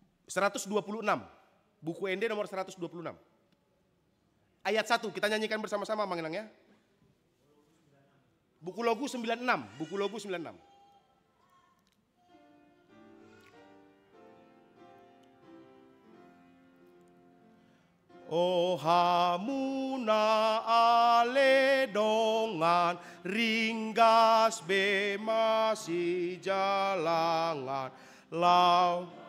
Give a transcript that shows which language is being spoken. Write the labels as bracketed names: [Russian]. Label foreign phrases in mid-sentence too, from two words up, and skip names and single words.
[Indonesian] 126. Buku ND nomor 126. Ayat 1 kita nyanyikan bersama-sama Manginang ya. Buku Logu 96, buku Logu 96. [Batak Toba] Oh hamuna ale dongan ringgas be masih jalangan lau